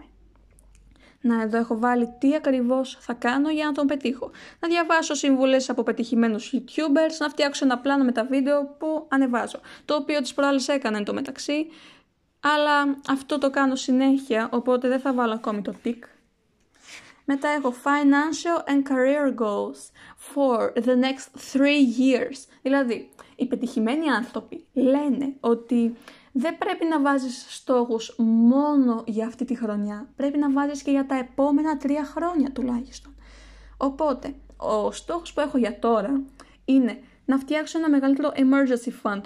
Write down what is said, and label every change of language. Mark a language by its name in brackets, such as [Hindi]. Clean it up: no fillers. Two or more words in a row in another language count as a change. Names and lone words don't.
[Greek] Να, εδώ έχω βάλει τι ακριβώς θα κάνω για να τον πετύχω. Να διαβάσω συμβουλές από πετυχημένους YouTubers, να φτιάξω ένα πλάνο με τα βίντεο που ανεβάζω. Το οποίο τις προάλλες έκανα εν τω μεταξύ, αλλά αυτό το κάνω συνέχεια, οπότε δεν θα βάλω ακόμη το tick. Μετά έχω [English] Financial and Career Goals for the next 3 years. [Greek] Δηλαδή, οι πετυχημένοι άνθρωποι λένε ότι δεν πρέπει να βάζεις στόχους μόνο για αυτή τη χρονιά. Πρέπει να βάζεις και για τα επόμενα 3 χρόνια τουλάχιστον. Οπότε, ο στόχος που έχω για τώρα είναι να φτιάξω ένα μεγαλύτερο [English] emergency fund.